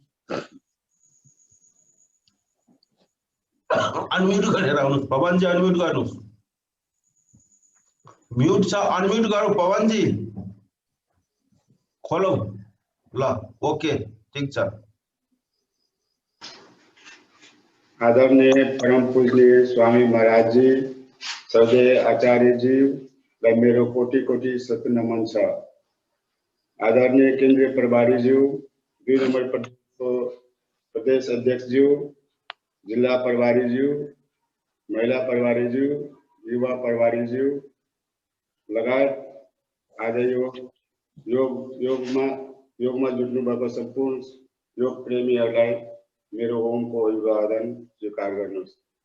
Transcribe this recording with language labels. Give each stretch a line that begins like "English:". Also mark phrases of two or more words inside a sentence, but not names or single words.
Nepali: अनम्युट गरेर आउनुहोस् पवनजी, अनम्युट गर्नुहोस्। म्युट छ, अनम्युट गरौँ पवनजी, खोलौ ल। ओके, ठीक छ। आदरणीय परम पूजनीय स्वामी महाराज जी, सौदे आचार्य जी लाई मेरो कोटि कोटि सत नमन छ। आदरणीय केन्द्रीय प्रभारी ज्यू, 2 नम्बर प्रदेश अध्यक्ष ज्यू, जिल्ला प्रभारी ज्यू, महिला प्रभारी ज्यू, युवा प्रभारी ज्यू लगायत आज योगमा जुट्नु भएको सम्पूर्ण योग प्रेमीहरूलाई मेरो ओमको अभिवादन स्वीकार गर्नुहोस्।